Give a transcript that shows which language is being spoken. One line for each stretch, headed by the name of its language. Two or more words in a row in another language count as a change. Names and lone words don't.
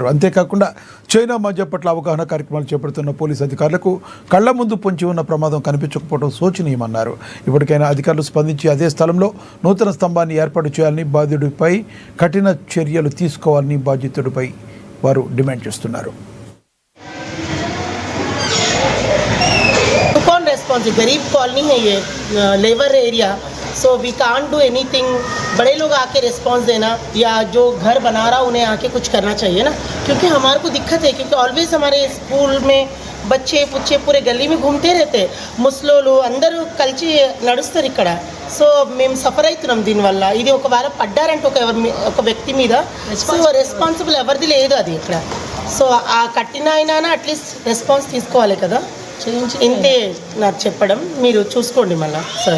Telugu: అంతేకాకుండా చైనా మధ్య పట్ల అవగాహన కార్యక్రమాలు చేపడుతున్న పోలీసు అధికారులకు కళ్ల ముందు పొంచి ఉన్న ప్రమాదం కనిపించకపోవడం శోచనీయమన్నారు. ఇప్పటికైనా అధికారులు స్పందించి అదే స్థలంలో నూతన స్తంభాన్ని ఏర్పాటు చేయాలని, బాధ్యుడిపై కఠిన చర్యలు తీసుకోవాలని బాధితుడిపై వారు డిమాండ్ చేస్తున్నారు.
Hindi: कौन रेस्पॉन्सिबल? गरीब कॉलोनी है ये,
English: labour area, So we can't do anything.
Hindi: बड़े लोग आके रिस्पॉन्स देना या जो घर बना रहा उन्हें आके कुछ करना चाहिए ना, क्योंकि हमारे को दिक्कत है. क्योंकि ऑलवेज हमारे स्कूल में बच्चे पुच्चे पूरे गली में घूमते रहते,
Telugu: ముసలోళ్ళు అందరూ కలిసి నడుస్తారు ఇక్కడ. సో మేము సఫర్ అవుతున్నాం దీనివల్ల. ఇది ఒకవేళ పడ్డారంటే ఒక వ్యక్తి మీద సో రెస్పాన్సిబుల్ ఎవరిది లేదు అది ఇక్కడ. సో ఆ కట్టిన అయినా అట్లీస్ట్ రెస్పాన్స్ తీసుకోవాలి కదా. ఇంతే నాకు చెప్పడం, మీరు చూసుకోండి మళ్ళీ సార్.